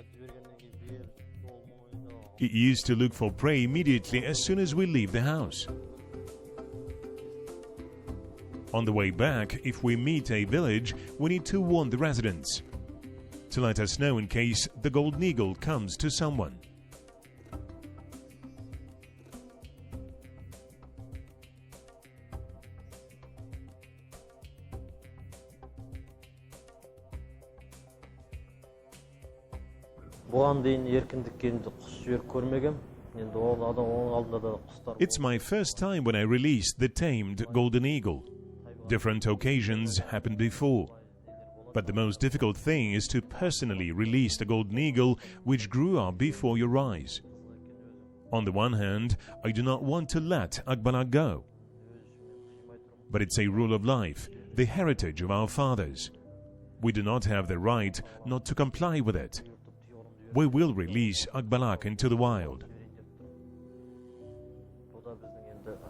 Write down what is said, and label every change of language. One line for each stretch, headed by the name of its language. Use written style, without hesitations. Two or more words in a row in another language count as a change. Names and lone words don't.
English: It used to look for prey immediately as soon as we leave the house. On the way back, if we meet a village, we need to warn the residents to let us know in case the golden eagle comes to someone.
Kazakh: Бұған дейін еркіндікке құс жіберіп көрмегем. Енді ол адам оның алдында да құстар.
English: It's my first time when I released the tamed golden eagle. Different occasions happened before. But the most difficult thing is to personally release the golden eagle which grew up before your eyes. On the one hand, I do not want to let Akbalak go. But it's a rule of life, the heritage of our fathers. We do not have the right not to comply with it. We will release Akbalak into the wild.